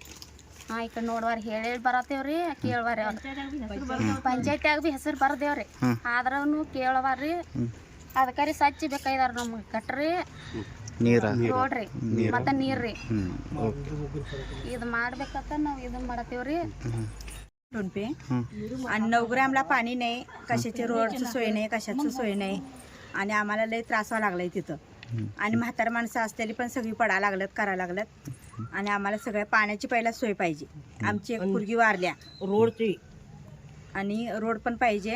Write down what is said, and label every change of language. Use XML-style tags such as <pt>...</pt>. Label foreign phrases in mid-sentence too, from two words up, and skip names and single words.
<kn>ಈ ಕಡೆ ನೋಡ್ವಾರ, ಹೇಳಿ ಬರತ್ತೇವ್ರಿ, ಕೇಳ್ವಾರಿ. ಅವ್ರ ಪಂಚಾಯತ್ಯಾಗ ಬಿ ಹೆಸರು ಬರ್ದೇವ್ರಿ, ಆದ್ರೂ ಕೇಳವಾರ್ರಿ. ಅದಕ್ಕೆ ಸ್ವಚ್ಛ ಬೇಕಾಗಿದಾರ ನಮ್ಗೆ. ಗಟ್ರಿ, ನೀರ, ರೋಡ್ರಿ, ಮತ್ತೆ ನೀರ್ರಿ. ಇದು ಮಾಡ್ಬೇಕಂತ ನಾವು ಇದನ್ನ ಮಾಡತ್ತೇವ್ರಿ.</kn> <mr>पे आणि 9 ग्रामला पाणी नाही, कशाची रोडची सोय नाही, कशाची सोय नाही. आणि आम्हाला लई त्रास व्हायला लागलाय तिथं. आणि म्हातार माणसं असलेली पण सगळी पडायला लागल्यात, करायला लागल्यात. आणि आम्हाला सगळ्या पाण्याची पहिला सोय पाहिजे. आमची एक मुलगी वारल्या रोडची, आणि रोड पण पाहिजे.</mr>